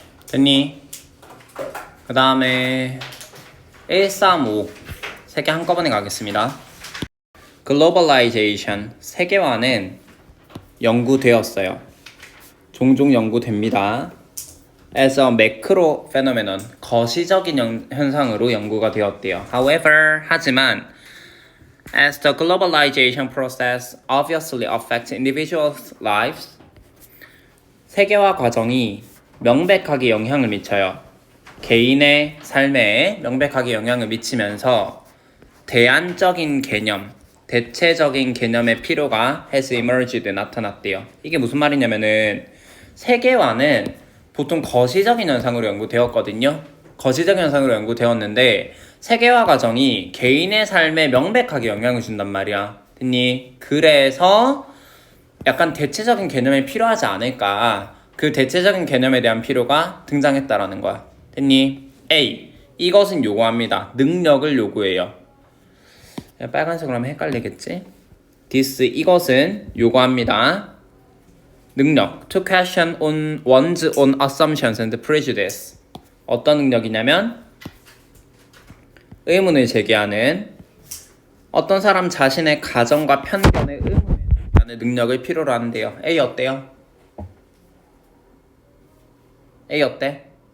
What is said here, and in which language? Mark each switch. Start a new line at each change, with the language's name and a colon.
Korean: 됐니? 그 다음에 135 세 개 한꺼번에 가겠습니다. 글로벌라이제이션 세계화는 연구되었어요. 종종 연구됩니다.
English: As a macro phenomenon
Korean: 거시적인 현상으로 연구가 되었대요.
English: However
Korean: 하지만
English: as the globalization process obviously affects individuals' lives
Korean: 세계화 과정이 명백하게 영향을 미쳐요. 개인의 삶에 명백하게 영향을 미치면서 대안적인 개념, 대체적인 개념의 필요가
English: has emerged
Korean: 나타났대요. 이게 무슨 말이냐면은 세계화는 보통 거시적인 현상으로 연구되었거든요. 거시적인 현상으로 연구되었는데 세계화 과정이 개인의 삶에 명백하게 영향을 준단 말이야. 됐니? 그래서 약간 대체적인 개념이 필요하지 않을까. 그 대체적인 개념에 대한 필요가 등장했다라는 거야. 됐니? A. 이것은 요구합니다. 능력을 요구해요. 빨간색으로 하면 헷갈리겠지? This 이것은 요구합니다. 능력.
English: To question on one's own assumptions and prejudice.
Korean: 어떤 능력이냐면 의문을 제기하는 어떤 사람 자신의 가정과 편견에 의문을 제기하는 능력을 필요로 하는데요. A 어때요? A 어때?